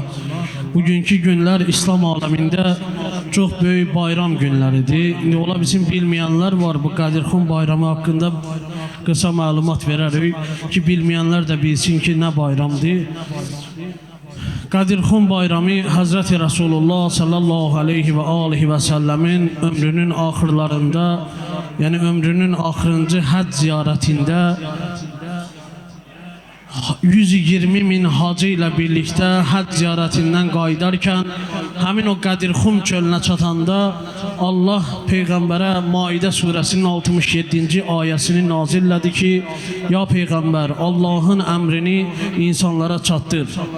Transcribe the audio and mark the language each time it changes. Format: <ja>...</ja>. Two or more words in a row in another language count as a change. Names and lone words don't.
<az>Bugünkü günlər İslam aləmində çox böyük bayram günləridir. İndi ola bizim bilməyənlər var, bu Qədirxan bayramı haqqında qısa məlumat verərik ki, bilməyənlər də bilsin ki, nə bayramdır. Qədirxan bayramı Hazreti Resulullah</az> <ar>صلى الله عليه وعليه وسلم</ar> <az>ömrünün axırlarında, yani ömrünün axırıncı həcc ziyarətində 120 min hacı ilə birlikdə həcc ziyarətindən qayıdarkən həmin o Qədirxan çölünə çatanda Allah Peyğəmbərə Maidə surəsinin 67-ci ayəsini nazillədi ki, ya Peyğəmbər, Allahın əmrini insanlara çatdır.</az>